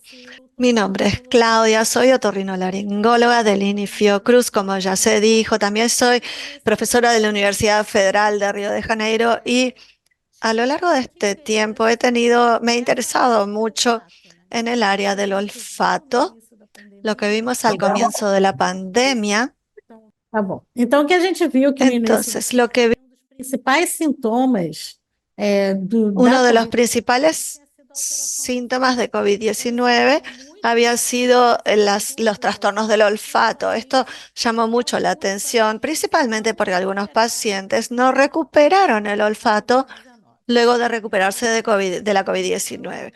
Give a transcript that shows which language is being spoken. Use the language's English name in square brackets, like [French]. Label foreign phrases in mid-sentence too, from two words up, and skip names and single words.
[Spanish] Mi nombre es Claudia, soy otorrinolaringóloga del INI Fiocruz, como ya se dijo. También soy profesora de la Universidad Federal de Río de Janeiro y a lo largo de este tiempo me he interesado mucho en el área del olfato, lo que vimos al comienzo de la pandemia. [Portuguese] Tá bom. Então, o que a gente viu que no início [Spanish] Entonces, lo que [Portuguese] principais sintomas [Spanish] uno de los principales síntomas de COVID-19 había sido los trastornos del olfato. Esto llamó mucho la atención, principalmente porque algunos pacientes no recuperaron el olfato luego de recuperarse de la COVID-19.